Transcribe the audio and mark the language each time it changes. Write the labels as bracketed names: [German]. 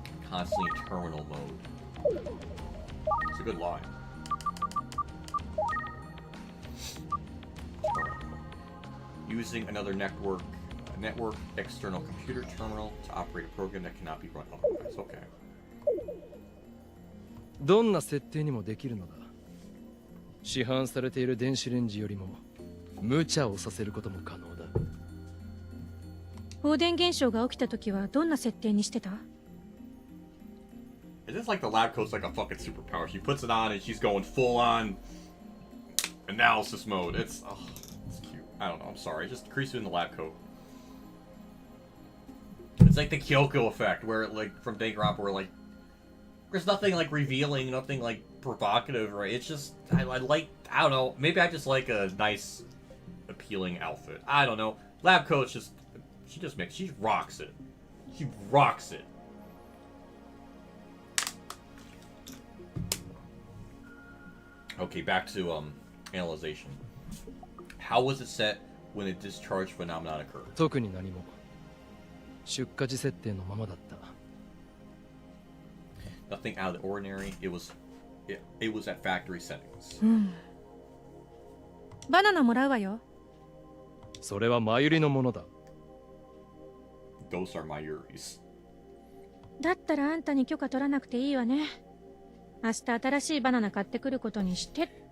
[English] Constantly in terminal mode. It's a good line. Using another network external computer terminal to operate a program that cannot be run otherwise. Okay. [Japanese] どんな設定にもできるのだ。市販されている電子レンジよりも無茶をさせることも可能だ。放電現象が起きた時はどんな設定にしてた？ [English] Is this like the lab coat's like a fucking superpower? She puts it on and she's going full on analysis mode. It's cute. I don't know. I'm sorry. Just Grisu in the lab coat. It's like the Kyoko effect, where like from Danganronpa, where like there's nothing like revealing, nothing like provocative, right? It's just I don't know. Maybe I just like a nice, appealing outfit. I don't know. Lab coat's just she rocks it. She rocks it. Okay, back to analyzation. How was it set when a discharge phenomenon occurred? [Japanese] 特に何も。出荷時設定のままだった。 [English] Nothing out of the ordinary. It was it was at factory settings. [Japanese] バナナもらうわよ。それはマユリのものだ。 [English] Those are Mayuri's. [Japanese] だったらあんたに許可取らなくていいわね。明日新しいバナナ買ってくることにして。